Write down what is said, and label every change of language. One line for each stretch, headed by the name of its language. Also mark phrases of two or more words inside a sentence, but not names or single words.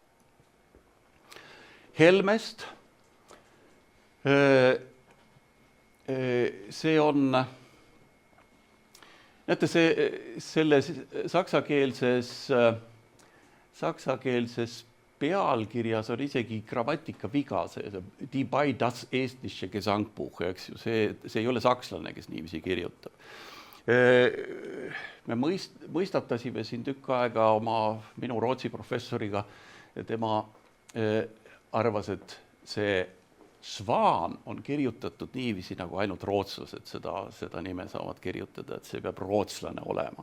Estonian: Helmest. See on... Näete, selles saksakeelses pealkirjas on isegi grammatika viga,
German: die bei das estnische Gesangbuch,
Estonian: eks ju, see ei ole sakslane, kes niiviisi kirjutab. Me mõistatasime siin tükk aega minu Rootsi professoriga ja tema arvas, et see Svan on kirjutatud niiviisi, nagu ainult rootslased seda nime saavad kirjutada, et see peab rootslane olema.